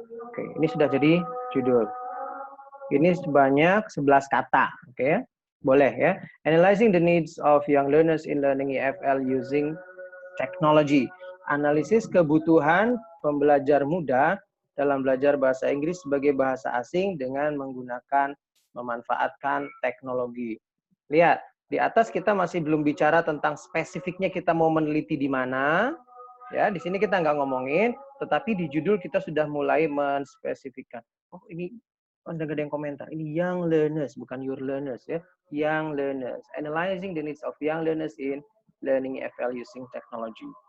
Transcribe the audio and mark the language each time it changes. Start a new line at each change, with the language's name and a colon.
Indonesian: Oke, ini sudah jadi judul. Ini sebanyak 11 kata. Oke, boleh ya.
English: Analyzing the needs of young learners in learning EFL using technology.
Indonesian: Analisis kebutuhan pembelajar muda dalam belajar bahasa Inggris sebagai bahasa asing dengan memanfaatkan teknologi. Lihat, di atas kita masih belum bicara tentang spesifiknya kita mau meneliti di mana. Ya, di sini kita nggak ngomongin, tetapi di judul kita sudah mulai menspesifikkan. Oh, ini ada yang komentar. Ini
English: young learners,
Indonesian: bukan
English: your learners ya. Young learners. Analyzing the needs of young learners in learning EFL using technology.